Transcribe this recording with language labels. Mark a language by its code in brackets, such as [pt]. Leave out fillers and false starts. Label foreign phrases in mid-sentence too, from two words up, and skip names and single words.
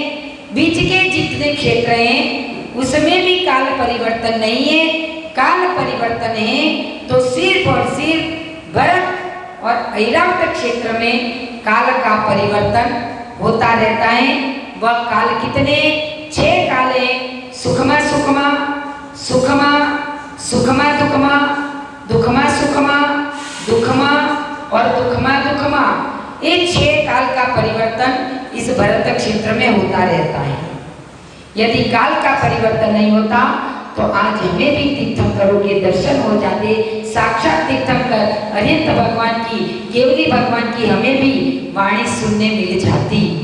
[hi] बीच के जितने क्षेत्र हैं उसमें भी काल परिवर्तन नहीं है। काल परिवर्तन है तो सिर्फ और सिर्फ भरत और ऐरावत क्षेत्र में काल का परिवर्तन होता रहता है। वह काल कितने? 6 काल है। सुखमा सुखमा, सुखमा सुखमा दुखमा, दुखमा सुखमा, दुखमा और दुखमा दुखमा, ये 6 काल का परिवर्तन इस भरत क्षेत्र में होता रहता है। यदि काल का परिवर्तन नहीं होता तो आज हमें भी तीर्थंकरों के दर्शन हो जाते। साक्षात तीर्थंकर अरिहंत भगवान की, केवली भगवान की हमें भी वाणी सुनने मिल जाती।